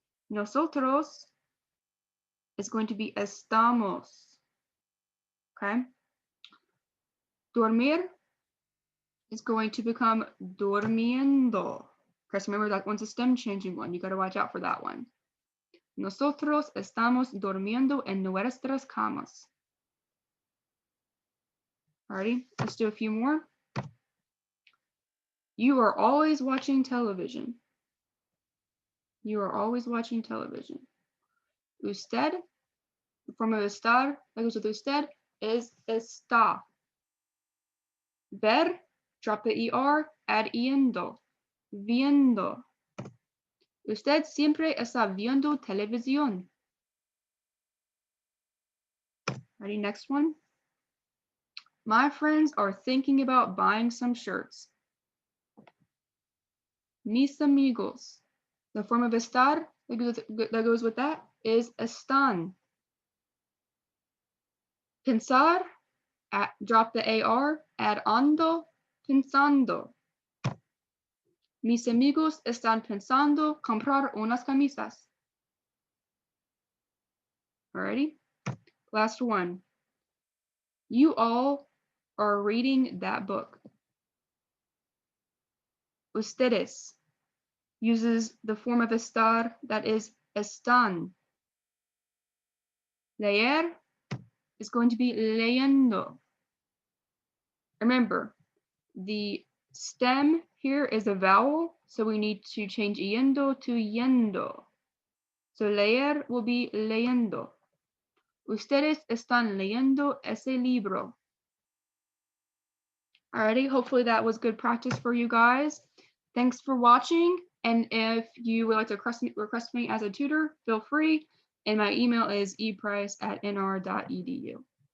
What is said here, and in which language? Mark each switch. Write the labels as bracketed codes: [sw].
[en] Nosotros is going to be estamos. Okay. Dormir is going to become durmiendo. Because remember that one's a stem changing one. You got to watch out for that one. [es] Nosotros estamos durmiendo en nuestras camas. [en] Alrighty, let's do a few more. You are always watching television. You are always watching television. Usted, the form of estar that goes with usted, is está. Ver, drop the ER, add iendo. Viendo. [es] Usted siempre está viendo televisión. [en] Ready, next one. My friends are thinking about buying some shirts. [es] Mis amigos. [en] The form of estar that goes with that is están. Pensar, drop the AR, add ando, pensando. [es] Mis amigos están pensando comprar unas camisas. [en] Alrighty, last one. You all are reading that book. Ustedes uses the form of estar that is están. Leer is going to be leyendo. Remember, the stem here is a vowel, so we need to change yendo to yendo. So leer will be leyendo. [es] Ustedes están leyendo ese libro. [en] Alrighty, hopefully that was good practice for you guys. Thanks for watching, and if you would like to request me as a tutor, feel free, and my email is eprice@nr.edu.